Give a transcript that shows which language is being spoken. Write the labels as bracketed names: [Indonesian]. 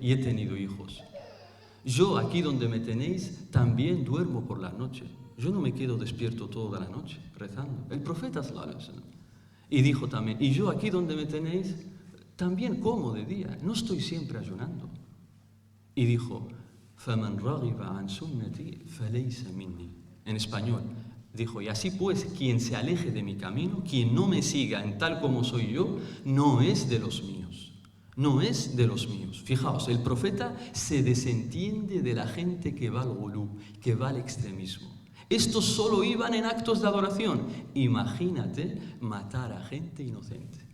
[Spanish] Y he tenido hijos. Yo, aquí donde me tenéis, también duermo por la noche. Yo no me quedo despierto toda la noche rezando. El profeta sallallahu alaihi wasallam. Y dijo también, y yo, aquí donde me tenéis, también como de día. No estoy siempre ayunando. Y dijo, [Arabic] فَمَنْ رَغِبَ عَنْ سُنَّتِي فَلَيْسَ مِنِّي. [Spanish] En español. Dijo, y así pues, quien se aleje de mi camino, quien no me siga en tal como soy yo, no es de los míos. No es de los míos. Fijaos, el profeta se desentiende de la gente que va al gulú, que va al extremismo. Estos solo iban en actos de adoración. Imagínate matar a gente inocente.